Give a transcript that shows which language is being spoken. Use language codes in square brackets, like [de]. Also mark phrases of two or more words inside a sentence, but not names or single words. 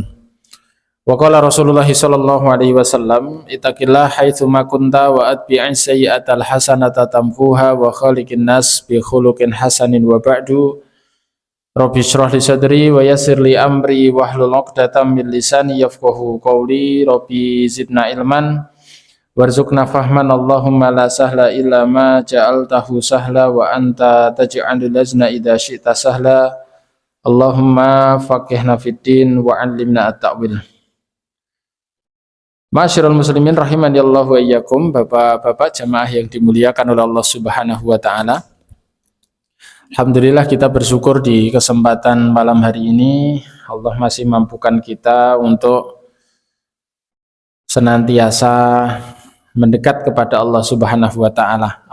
[ar] وقال رسول الله صلى الله عليه وسلم اتق الله حيثما كنت وأتبع السيئة الحسنة تمحها وخالق الناس بخلق حسن وبعد. رب اشرح لي صدري ويسر لي أمري واحلل عقدة من لساني يفقهوا قولي. رب زدنا علما وارزقنا فهما. اللهم لا سهل إلا ما جعلته سهلا وأنت تجعل الحزن إذا شئت سهلا. اللهم فقهنا في الدين وعلمنا التأويل. معاشر المسلمين رحمني الله وإياكم, [id] bapak-bapak jamaah yang dimuliakan oleh Allah [ar] سبحانه وتعالى. [id] Alhamdulillah kita bersyukur di kesempatan malam hari ini Allah masih mampukan kita untuk senantiasa mendekat kepada Allah [ar] سبحانه وتعالى.